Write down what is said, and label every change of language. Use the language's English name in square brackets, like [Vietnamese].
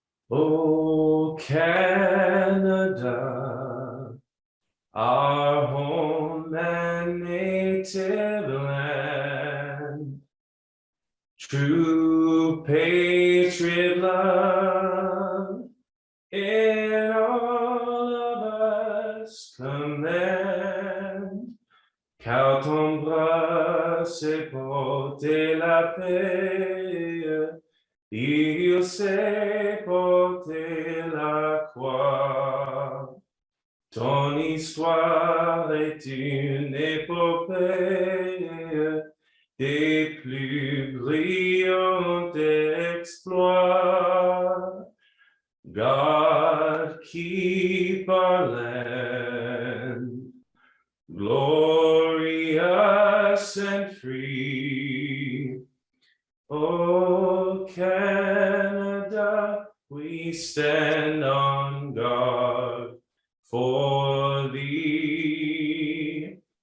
[English] Oh, Canada, our home and native land, true patriot love in all of us command. [French] Car ton bras c'est porter la paix, il sait porter la croix. Ton histoire est une épopée des plus brillants exploits. [English] God keep our land glorious and free. Oh, Canada, we stand on guard for thee.